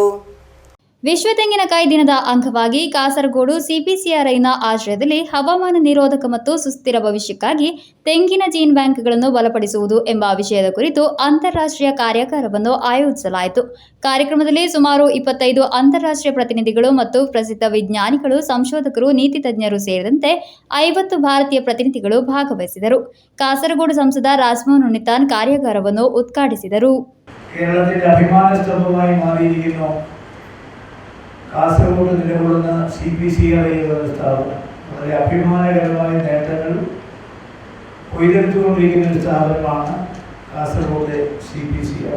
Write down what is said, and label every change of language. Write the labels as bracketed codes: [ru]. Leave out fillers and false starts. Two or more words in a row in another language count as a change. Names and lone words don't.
[kn] ವಿಶ್ವ ತೆಂಗಿನಕಾಯಿ ದಿನದ ಅಂಗವಾಗಿ ಕಾಸರಗೋಡು ಸಿಪಿಸಿಆರ್ಐನ ಆಶ್ರಯದಲ್ಲಿ ಹವಾಮಾನ ನಿರೋಧಕ ಮತ್ತು ಸುಸ್ಥಿರ ಭವಿಷ್ಯಕ್ಕಾಗಿ ತೆಂಗಿನ ಜೀನ್ ಬ್ಯಾಂಕ್ಗಳನ್ನು ಬಲಪಡಿಸುವುದು ಎಂಬ ವಿಷಯದ ಕುರಿತು ಅಂತಾರಾಷ್ಟ್ರೀಯ ಕಾರ್ಯಾಗಾರವನ್ನು ಆಯೋಜಿಸಲಾಯಿತು. ಕಾರ್ಯಕ್ರಮದಲ್ಲಿ ಸುಮಾರು 25 ಅಂತಾರಾಷ್ಟ್ರೀಯ ಪ್ರತಿನಿಧಿಗಳು ಮತ್ತು ಪ್ರಸಿದ್ಧ ವಿಜ್ಞಾನಿಗಳು, ಸಂಶೋಧಕರು, ನೀತಿ ತಜ್ಞರು ಸೇರಿದಂತೆ 50 ಭಾರತೀಯ ಪ್ರತಿನಿಧಿಗಳು ಭಾಗವಹಿಸಿದರು. ಕಾಸರಗೋಡು ಸಂಸದ ರಾಜಮೋಹನ್ ಉನ್ನಿತಾನ್ ಕಾರ್ಯಾಗಾರವನ್ನು ಉದ್ಘಾಟಿಸಿದರು. [ml] കാസർഗോഡ് നിലകൊള്ളുന്ന CPCRI സ്ഥാപനം വളരെ അഭിമാനകരമായ നേട്ടങ്ങൾ കൊയ്തെടുത്തുകൊണ്ടിരിക്കുന്ന ഒരു സ്ഥാപനമാണ് കാസർഗോഡ് CPCRI.